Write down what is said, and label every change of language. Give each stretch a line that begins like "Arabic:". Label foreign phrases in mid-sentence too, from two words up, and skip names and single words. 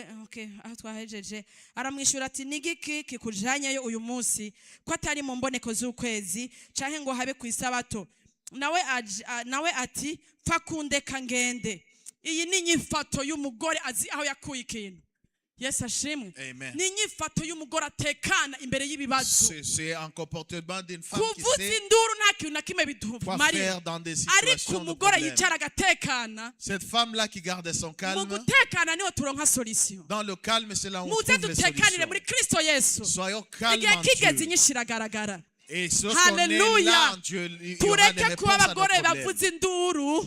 Rundi: Aho twahejeje, aramwishura ati nigiki kikujanyeyo uyu munsi ko atari mu mboneko z'ukwezi canke ngo habe ku isabato? Nawe ati pfa kundeka ngende. Iyi ni inyifato y'umugore azi aho yakuye ikintu. Yesu ashimwe. Ni inyifato y'umugore atekana imbere y'ibibazo.
French: C'est un comportement d'une femme qui
Rundi: kuvuza
French: sait
Rundi: induru nta kintu na kimwe
French: quoi faire dans des situations de problème. Cette femme-là qui garde son calme, dans le calme, c'est là où on trouve les solutions. Soyons calmes en Dieu. Et lorsqu'on est là en Dieu, il y aura des réponses à nos problèmes.